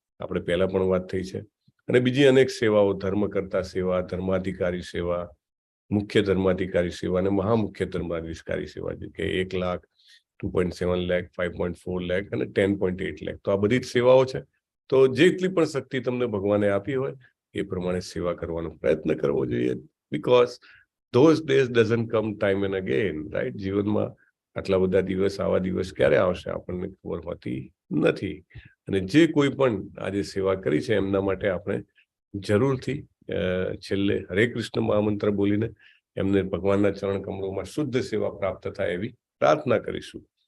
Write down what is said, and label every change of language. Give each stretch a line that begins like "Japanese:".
Gujarati: આપણે પહેલા પણ વાત થઈ છે. અને બીજી અનેક સેવાઓ, ધર્મકર્તા સેવા, ધર્માધિકારી સેવા, મુખ્ય ધર્માધિકારી સેવા અને મહામુખ્ય ધર્માધિકારી સેવા, જે કે 1 લાખ, 2.7 લાખ, 5.4 લાખ અને 10.8 લાખ. તો આ બધી જ સેવાઓ છે. તો જેટલી પણ શક્તિ તમને ભગવાને આપી હોય એ પ્રમાણે સેવા કરવાનો પ્રયત્ન કરવો જોઈએ.
English: Because those days doesn't come time and again, right?
Gujarati: જીવનમાં આટલા બધા દિવસ, આવા દિવસ ક્યારે આવશે આપણને ખબર હોતી નથી. અને જે કોઈ પણ આજે સેવા કરી છે એમના માટે આપણે જરૂરથી છેલ્લે હરે કૃષ્ણ મહામંત્ર બોલીને એમને ભગવાનના ચરણ કમળોમાં શુદ્ધ સેવા પ્રાપ્ત થાય એવી પ્રાર્થના કરીશું.